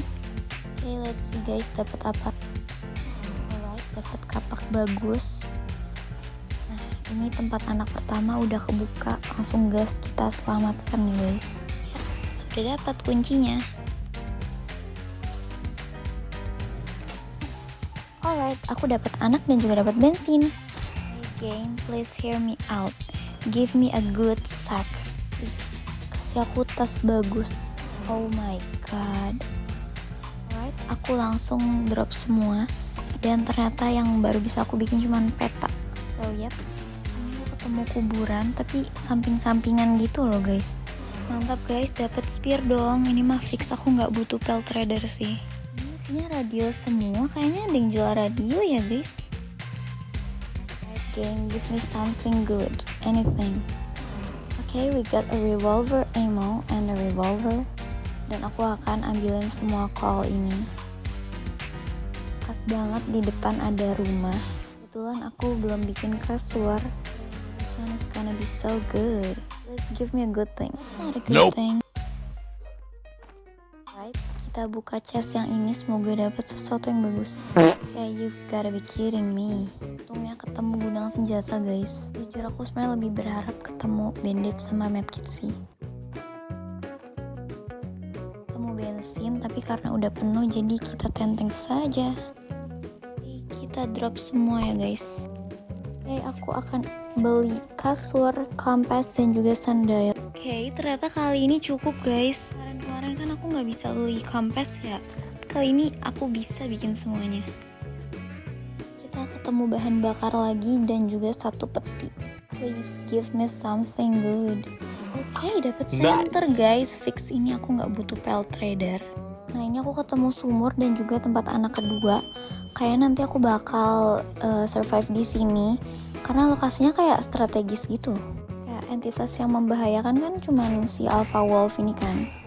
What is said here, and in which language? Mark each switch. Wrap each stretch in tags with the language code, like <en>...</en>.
<id>Oke,</id> <en>let's see guys,</en> <id>dapat apa?</id> <en>Alright,</en> <id>dapat kapak bagus. Nah, ini tempat anak pertama udah kebuka, langsung gas kita selamatkan nih guys. Sudah dapat kuncinya.</id> <en>Alright,</en> <id>aku dapat anak dan juga dapat bensin.</id> <en>Hey game, please hear me out. Give me a good sack, please.</en> <id>Kasih aku tas bagus.</id> <en>Oh my god. Alright,</en> <id>aku langsung drop semua. Dan ternyata yang baru bisa aku bikin cuman peta.</id> <en>So yep,</en> <id>ini aku ketemu kuburan tapi samping-sampingan gitu loh guys. Mantap guys, dapat spear dong. Ini mah fix aku nggak butuh pel trader sih. Ini isinya radio semua. Kayaknya ada yang jual radio ya guys.</id> <en>Game, give me something good, anything. Okay, we got a revolver ammo and a revolver.</en> <id>Dan aku akan ambilin semua call ini. Pas banget di depan ada rumah. Kebetulan aku belum bikin kasur.</id> <en>This one is gonna be so good. Let's give me a good thing. It's not a good thing. Right,</en> <id>kita buka chest yang ini, semoga dapat sesuatu yang bagus.</id> <en>Okay, you've gotta be kidding me.</en> <id>Untungnya ketemu gudang senjata guys. Jujur aku sebenarnya lebih berharap ketemu bandage sama medkit sih. Ketemu bensin tapi karena udah penuh jadi kita tenteng saja. Oke, kita drop semua ya guys. Oke, aku akan beli kasur, kompas dan juga sandal. Oke, ternyata kali ini cukup guys. Kemarin kan aku nggak bisa beli kompas ya. Kali ini aku bisa bikin semuanya. Kita ketemu bahan bakar lagi dan juga satu peti.</id> <en>Please give me something good.</en> <id>Oke, dapat center guys. Fix ini aku nggak butuh pel trader. Nah, ini aku ketemu sumur dan juga tempat anak kedua. Kayaknya nanti aku bakal survive di sini karena lokasinya kayak strategis gitu. Kayak entitas yang membahayakan kan cuman si Alpha Wolf ini kan.</id>